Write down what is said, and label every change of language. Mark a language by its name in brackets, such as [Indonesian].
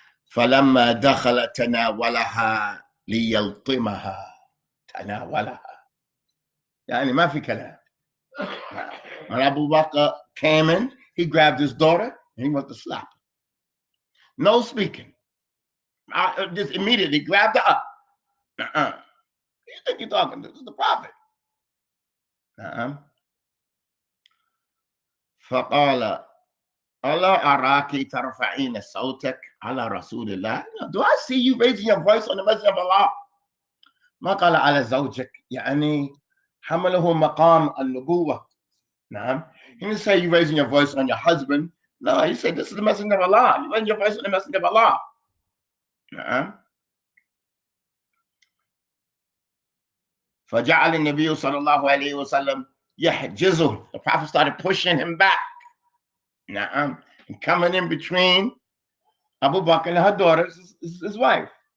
[Arabic] فلما دخل تناولها ليلطمها. تناولها. يعني ما في كلام. [English] When Abu Bakr came in, he grabbed his daughter and he went to slap her. No speaking. Just immediately grabbed her up. Who you think you're talking to? This is the Prophet. [Arabic] فقال ألا أراكِ ترفعين صوتك على رسول الله. [English] Do I see you raising your voice on the Messenger of Allah? [Arabic] ما قال على زوجك يعني حمله مقام النبوة. نعم. [English] He didn't say you raising your voice on your husband. No, he said this is the messenger of Allah. You raise your voice on the messenger of Allah. نعم. [Arabic] فجعل النبي صلى الله عليه وسلم يحجزه. [English] The Prophet started pushing him back. [Arabic] نعم. [English] And coming in between Abu Bakr and her daughter, his wife.